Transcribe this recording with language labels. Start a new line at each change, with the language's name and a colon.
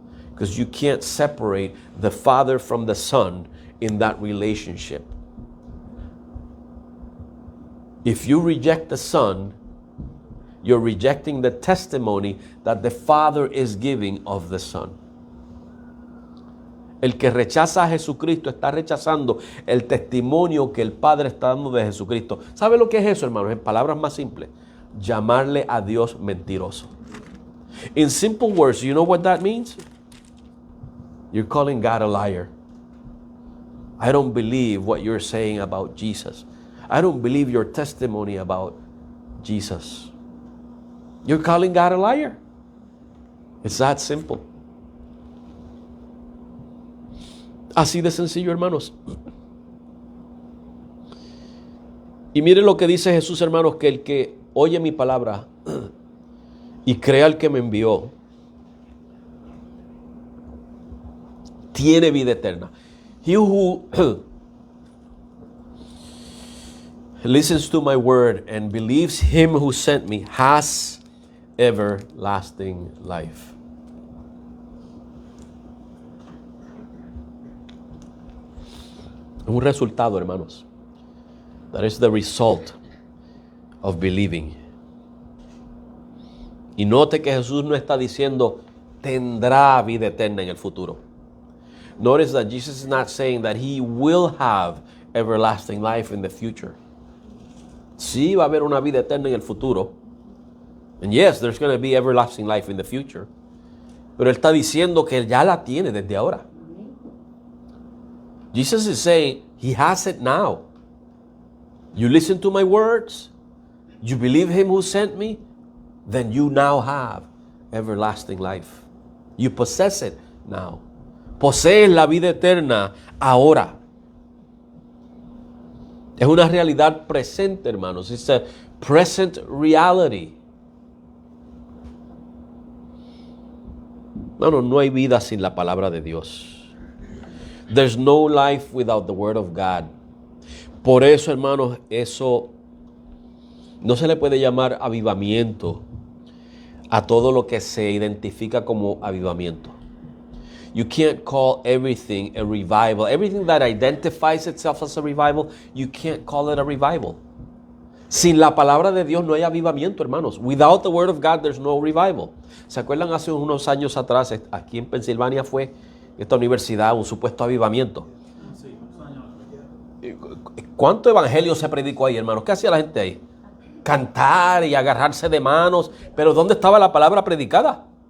English: Because you can't separate the Father from the Son in that relationship. If you reject the Son, you're rejecting the testimony that the Father is giving of the Son.
Spanish: El que rechaza a Jesucristo está rechazando el testimonio que el Padre está dando de Jesucristo. ¿Sabe lo que es eso, hermanos? En palabras más simples, llamarle a Dios mentiroso.
English: In simple words, you know what that means? You're calling God a liar. I don't believe what you're saying about Jesus. I don't believe your testimony about Jesus. You're calling God a liar. It's that simple.
Spanish: Así de sencillo, hermanos. Y miren lo que dice Jesús, hermanos, que el que oye mi palabra y crea al que me envió, tiene vida eterna.
English: He who listens to my word and believes him who sent me has everlasting life.
Spanish: Un resultado, hermanos.
English: That is the result of believing.
Spanish: Y note que Jesús no está diciendo tendrá vida eterna en el futuro.
English: Notice that Jesus is not saying that he will have everlasting life in the future.
Spanish: Sí, va a haber una vida eterna en el futuro.
English: And yes, there's going to be everlasting life in the future.
Spanish: Pero él está diciendo que ya la tiene desde ahora.
English: Jesus is saying he has it now. You listen to my words, you believe him who sent me, then you now have everlasting life. You possess it now.
Spanish: Posees la vida eterna ahora. Es una realidad presente, hermanos.
English: It's a present reality.
Spanish: Hermanos, no hay vida sin la palabra de Dios.
English: There's no life without the word of God.
Spanish: Por eso, hermanos, eso no se le puede llamar avivamiento a todo lo que se identifica como avivamiento.
English: You can't call everything a revival. Everything that identifies itself as a revival, you can't call it a revival.
Spanish: Sin la palabra de Dios no hay avivamiento, hermanos.
English: Without the word of God, there's no revival.
Spanish: ¿Se acuerdan hace unos años atrás, aquí en Pensilvania fue esta universidad un supuesto avivamiento? Sí, ¿cuánto evangelio se predicó ahí, hermanos? ¿Qué hacía la gente ahí? Cantar y agarrarse de manos. Pero ¿dónde estaba la palabra predicada?